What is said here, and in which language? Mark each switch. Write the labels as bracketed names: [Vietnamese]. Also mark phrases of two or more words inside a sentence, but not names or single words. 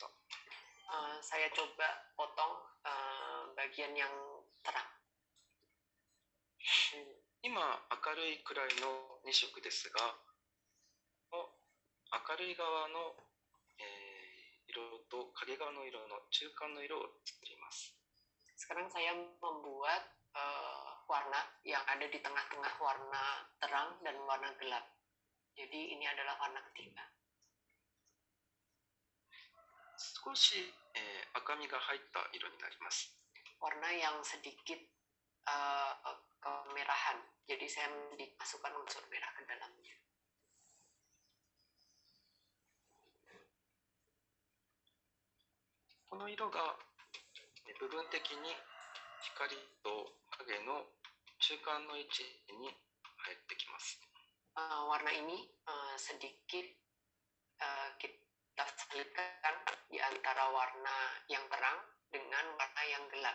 [Indonesian] Saya coba potong bagian yang terang. [Japanese] 今明るいくらいの2色ですが、明るい側の、色と影側の色の中間の色を作ります。 [Indonesian] Sekarang saya membuat warna yang ada di tengah-tengah warna terang dan warna gelap. Jadi ini adalah warna ketiga. [Japanese] 少し、赤みが入った色になります。 [Indonesian] Warna yang sedikit kemerahan. Jadi saya masukkan unsur merah ke dalamnya. [Japanese] この色が部分的に光と影の中間の位置に入ってきます。 [Indonesian] Warna ini sedikit kita selipkan di antara warna yang terang dengan warna yang gelap.